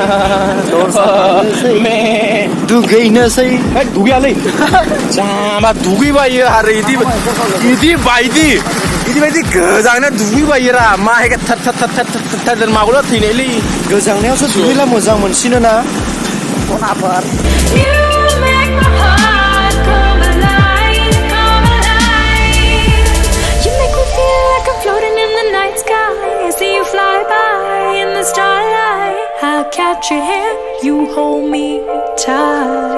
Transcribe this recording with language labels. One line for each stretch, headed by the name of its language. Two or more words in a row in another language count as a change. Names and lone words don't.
Bodo: मे दुगैनोसै दुगैयालै जामा दुगैबायो आरो इदि बायदि गोजांना दुगैबायोरा मा हेगा थार मागौला थैनायलै गोजांनायावसो दुगैला मोजां मोनसिनो ना खनाफोर
English: You make my heart come alive, come alive. You make me feel like I'm floating in the night sky. I see you fly by in the starlight. I'll catch your hand, you hold me tight.